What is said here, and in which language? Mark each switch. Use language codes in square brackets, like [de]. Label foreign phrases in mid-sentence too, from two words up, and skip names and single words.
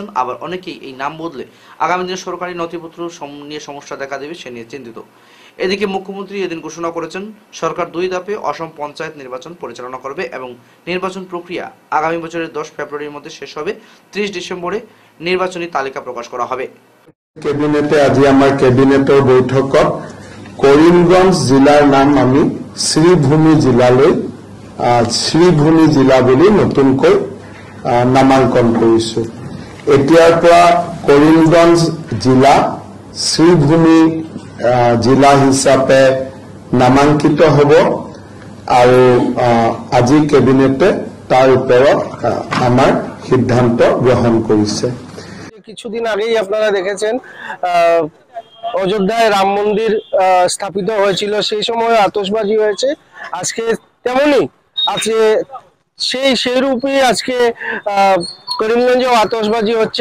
[bn] আবার অনেকেই এই নাম বদলে আগামী দিনে সরকারি নথিপত্র নিয়ে সমস্যা দেখা দেবে সে নিয়ে চিন্তিত। এদিকে মুখ্যমন্ত্রী এদিন ঘোষণা করেছেন, সরকার 2 ধাপে অসম পঞ্চায়েত নির্বাচন পরিচালনা করবে এবং নির্বাচন প্রক্রিয়া আগামী বছরের 10 ফেব্রুয়ারির মধ্যে শেষ হবে। 30 ডিসেম্বরে নির্বাচনী তালিকা প্রকাশ করা হবে। [as] কেবিনেটে আজি আমাৰ কেবিনেটৰ বৈঠকত কৰিমগঞ্জ জিলাৰ নাম আমি শ্ৰীভূমি জিলালৈ শ্ৰীভূমি জিলা বুলি নতুনকৈ নামাঙ্কন কৰিছো। এতিয়াৰ পৰা কৰিমগঞ্জ জিলা শ্ৰীভূমি জিলা হিচাপে নামাঙ্কিত হ'ব আৰু আজি কেবিনেটে তাৰ ওপৰত আমাৰ সিদ্ধান্ত গ্ৰহণ কৰিছে। [bn] কিছুদিন আগেই আপনারা দেখেছেন অযোধ্যায় রাম মন্দির স্থাপিত হয়েছিল, সেই সময় আতশবাজি হয়েছে। আজকে তেমনি আজকে সেই রূপেই আজকে করিমগঞ্জেও আতশবাজি হচ্ছে।